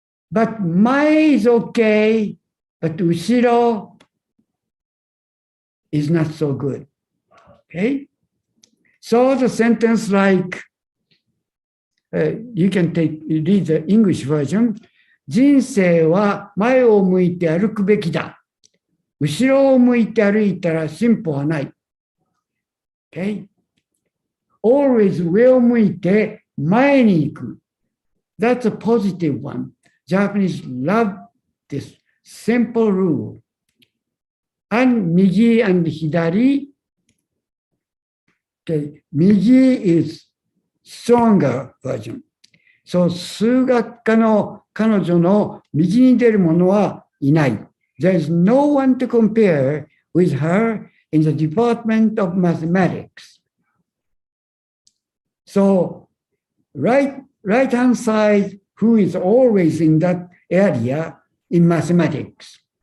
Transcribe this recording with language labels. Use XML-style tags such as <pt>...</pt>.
<en>But mae is okay, but ushiro is not so good. Okay, so the sentence like you can read the English version.</en> <ja>人生は前を向いて歩くべきだ。後ろを向いて歩いたら進歩はない。</ja> <en>Okay? Always</en> <ja>上を向いて前に行く。</ja> <en>That's a positive one. Japanese love this simple rule. And 右 and 左.Okay. 右 is stronger version.</en> <ja>So 数学科の彼女の右に出る者はいない。</ja> <en>There is no one to compare with her in the department of mathematics. So right-hand side, who is always in that area in mathematics.</en>